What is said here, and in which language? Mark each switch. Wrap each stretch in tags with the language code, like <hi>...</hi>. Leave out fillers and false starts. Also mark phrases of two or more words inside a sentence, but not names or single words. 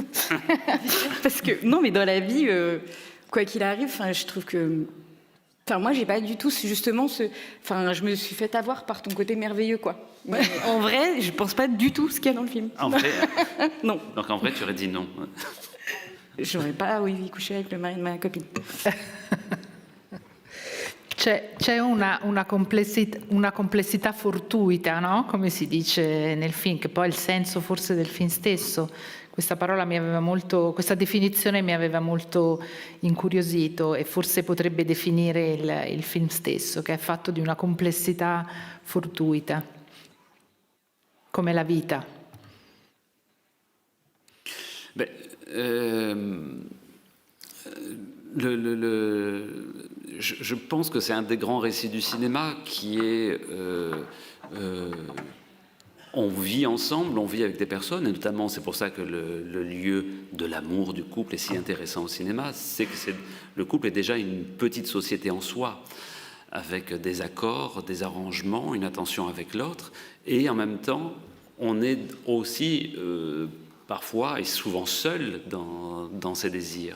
<fr>Parce que, non, mais dans la vie, quoi qu'il arrive, je trouve que... Enfin, moi, j'ai pas du tout justement Enfin, je me suis fait avoir par ton côté merveilleux, quoi. Mais en vrai, je pense pas du tout ce qu'il y a dans le film. En vrai, non. Donc en vrai, tu aurais dit non. J'aurais pas, couché avec le mari de ma copine.</fr> <it>C'è una complessità fortuita, no? Come si dice nel film, che poi è il senso forse del film stesso. Questa parola questa definizione mi aveva molto incuriosito e forse potrebbe definire il film stesso, che è fatto di una complessità fortuita, come la vita.</it> <fr>Je pense que c'est un des grands récits du cinéma qui est... on vit ensemble, on vit avec des personnes, et notamment c'est pour ça que le lieu de l'amour du couple est si intéressant au cinéma, c'est que le couple est déjà une petite société en soi, avec des accords, des arrangements, une attention avec l'autre, et en même temps, on est aussi parfois et souvent seul dans ses désirs.</fr>